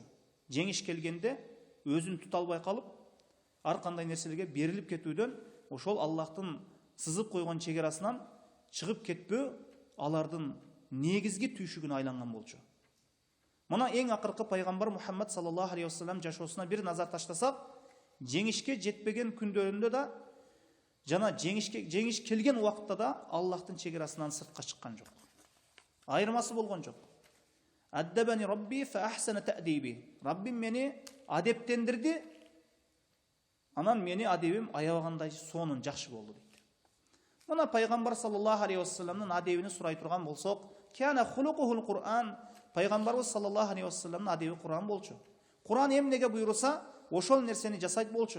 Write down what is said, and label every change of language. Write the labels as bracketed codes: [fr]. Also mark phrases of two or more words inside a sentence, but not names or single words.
[ky] Жеңиш келгенде өзүн тута албай калып, ар кандай нерселерге берилип кетүүдөн, ошол Аллахтын сызып койгон чегерасынан чыгып кетпөө алардын негизги түйшүгүнө айланган болчу. Мына эң акыркы пайгамбар Мухаммад [ar] صلى الله عليه وسلم [ky] жашоосуна бир назар таштасак, жеңишке жетпеген күндөрүндө да жана жеңиш келген убакытта да Аллахтын чегерасынан сыртка чыккан жок. Айырмасы болгон жок. [ar] أدبني ربي فأحسن تأديبي. [ky] Раббим мени адептендирди, анан мени адебим аябагандай сонун жакшы болду дейт. Мына пайгамбар [ar] صلى الله عليه وسلم [ky] адебини сурай турган болсок, [ar] كان خلقه القرآن, [ky] пайгамбарыбыз [ar] صلى الله عليه وسلم [ky] адеби Кур'ан болчу. Кур'ан эмнеге буйруса, ошол нерсени жасайт болчу.